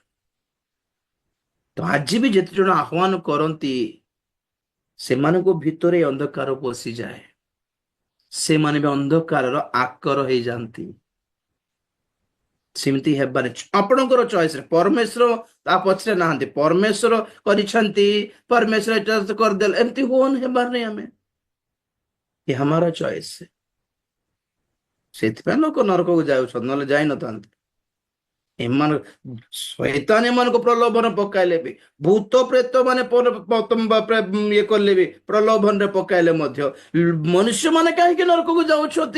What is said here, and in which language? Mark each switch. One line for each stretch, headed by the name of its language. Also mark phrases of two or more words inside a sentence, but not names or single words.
Odia: ତ ଆଜି ବି ଯେତେ ଜଣ ଆହ୍ୱାନ କରନ୍ତି, ସେମାନଙ୍କ ଭିତରେ ଅନ୍ଧକାର ପଶିଯାଏ, ସେମାନେ ବି ଅନ୍ଧକାରର ଆକର ହେଇଯାନ୍ତି। ସେମିତି ହେବାରେ ଆପଣଙ୍କର ଚଏସରେ, ପରମେଶ୍ୱର ତା ପଛରେ ନାହାନ୍ତି, ପରମେଶ୍ୱର କରିଛନ୍ତି, ପରମେଶ୍ୱର ଏଟା କରିଦେଲେ, ଏମିତି ହେବାର ନାହିଁ।
Hindi: ଆମେ ये हमारा चॉइस है।
Odia: ସେଥିପାଇଁ ଲୋକ ନରକକୁ ଯାଉଛନ୍ତି, ନହେଲେ ଯାଇନଥାନ୍ତି। ଶୈତାନ ଏମାନଙ୍କୁ ପ୍ରଲୋଭନ ପକାଇଲେ ବି, ଭୂତ ପ୍ରେତ ମାନେ ଇଏ କଲେ ବି, ପ୍ରଲୋଭନରେ ପକାଇଲେ ମଧ୍ୟ ମନୁଷ୍ୟ ମାନେ କାହିଁକି ନରକକୁ ଯାଉଛନ୍ତି?